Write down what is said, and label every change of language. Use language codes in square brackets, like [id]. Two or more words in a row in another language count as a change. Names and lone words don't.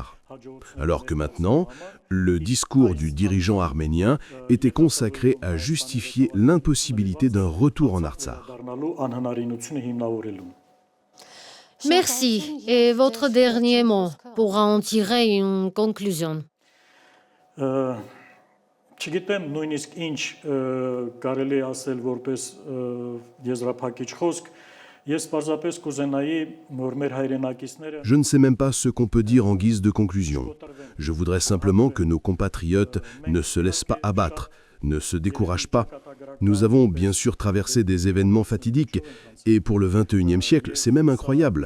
[fr] Alors que maintenant, le discours du dirigeant arménien était consacré à justifier l'impossibilité d'un retour en Artsakh. Merci. Et votre dernier mot pour en tirer une conclusion. [hy] Չգիտեմ նույնիսկ ինչ կարելի ասել որպես եզրափակիչ խոսք. [fr] Je ne sais même pas ce qu'on peut dire en guise de conclusion. Je voudrais simplement que nos compatriotes ne se laissent pas abattre, ne se découragent pas. Nous avons bien sûr traversé des événements fatidiques, et pour le XXIe siècle, c'est même incroyable.